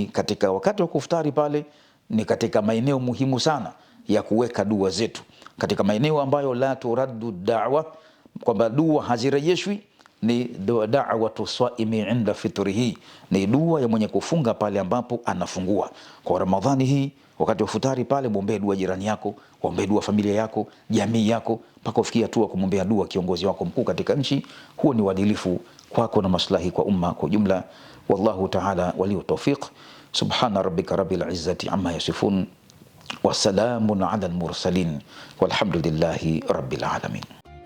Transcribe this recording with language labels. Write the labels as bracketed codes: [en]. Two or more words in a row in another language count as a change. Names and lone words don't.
[sw] Katika wakati wa kufutari pale ni katika maeneo muhimu sana ya kuweka dua zetu, katika maeneo ambayo [ar] لا ترد دعوة, [sw] kwamba dua hazirejeshwi, ni [ar] دعوة الصائم عند فطره, [sw] ni dua ya mwenye kufunga pale ambapo anafungua. Kwa Ramadhani hii wakati wa futari pale, muombee dua jirani yako, muombee dua familia yako, jamii yako, mpaka ufikie hatua kumwombea dua kiongozi wako mkuu katika nchi. Huo ni uadilifu kwako na maslahi kwa umma kwa jumla. [ar] والله تعالى ولي التوفيق سبحان ربك رب العزة عما يصفون وسلام على المرسلين والحمد لله رب العالمين.